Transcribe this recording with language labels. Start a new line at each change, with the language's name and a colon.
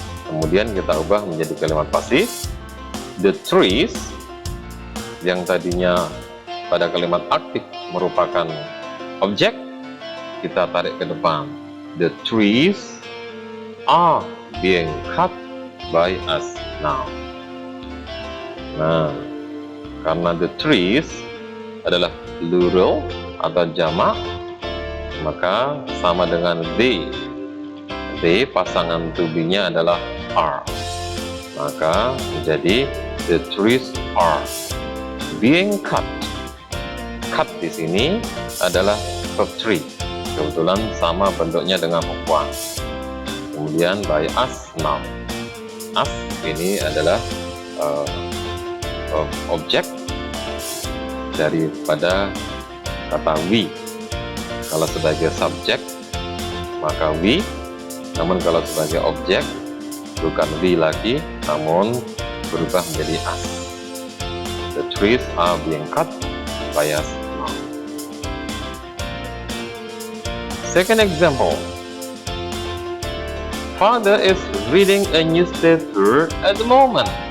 Indonesian: Kemudian kita ubah menjadi kalimat pasif.
English: The trees,
Indonesian: yang tadinya pada kalimat aktif merupakan objek, kita tarik ke depan.
English: The trees are being cut by us now.
Indonesian: Nah, karena the trees adalah plural atau jamak, maka sama dengan they. They pasangan to be-nya adalah are. Maka menjadi
English: the trees are being cut.
Indonesian: Cut di sini adalah verb 3. Kebetulan sama bentuknya dengan verb 1. Kemudian
English: by us now.
Indonesian: Us ini adalah objek daripada kata we. Kalau sebagai subjek maka we, namun kalau sebagai objek bukan we lagi, namun berubah menjadi us.
English: The trees are being cut by us now. Second example. Father is reading a newspaper at the moment.